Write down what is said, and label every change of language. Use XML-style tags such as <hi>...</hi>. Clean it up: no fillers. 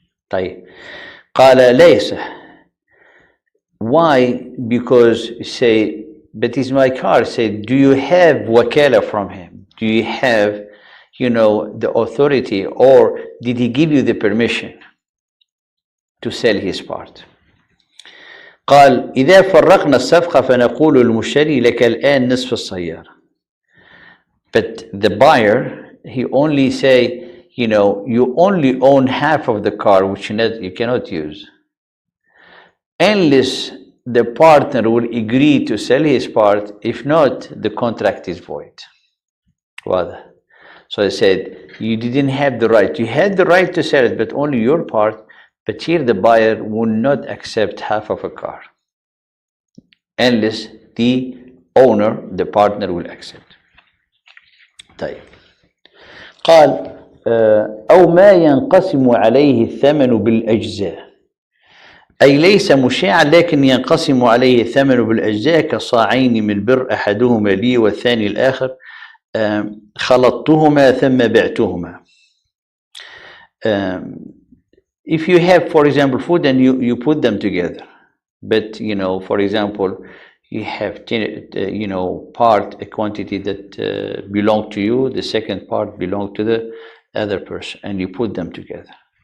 <ar>طيب. قال ليس. Why?</ar> <en>Because you say, but it's my car. Say, do you have wakala from him? Do you have, the authority, or did he give you the permission to sell his part?</en> <ar>قال إذا فرقنا الصفقة فنقول المشتري لك الآن نصف السيارة.</ar> <en>But the buyer, he only say, you only own half of the car, which you cannot use, unless the partner will agree to sell his part. If not, the contract is void. So I said, you didn't have the right. You had the right to sell it, but only your part. But here the buyer will not accept half of a car, unless the owner, the partner, will accept.</en> <ar>طيب. قال أو ما ينقسم عليه الثمن بالأجزاء، أي ليس مشاعا لكن ينقسم عليه الثمن بالأجزاء كصاعين من بر أحدهما لي والثاني الآخر خلطتهما ثم بعتهما.</ar> <en>If you have, for example, food and you put them together, but for example, you have a quantity that belong to you, the second part belong to the other person, and you put them together.</en>